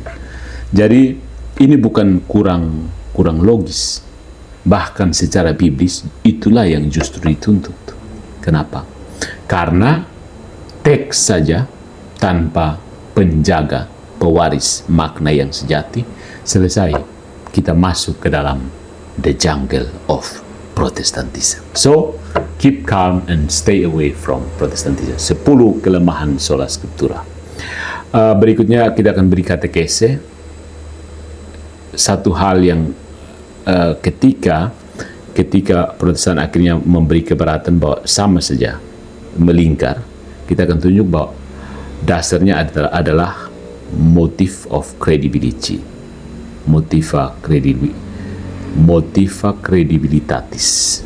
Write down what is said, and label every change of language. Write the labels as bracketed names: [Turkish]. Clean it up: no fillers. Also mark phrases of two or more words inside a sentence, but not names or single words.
[Indonesian] Jadi ini bukan kurang logis, bahkan secara biblis itulah yang justru dituntut. Kenapa? Karena teks saja tanpa penjaga pewaris makna yang sejati, selesai kita masuk ke dalam [English] the jungle of Protestantism. So, keep calm and stay away from Protestantism. [Indonesian] 10 kelemahan [Latin] sola scriptura. [Indonesian] Berikutnya kita akan beri katekese. Satu hal yang ketika Protestan akhirnya memberi keberatan bahwa sama saja melingkar, kita akan tunjuk bahwa dasarnya adalah [English] motif of credibility, [Latin] motiva credibilitatis.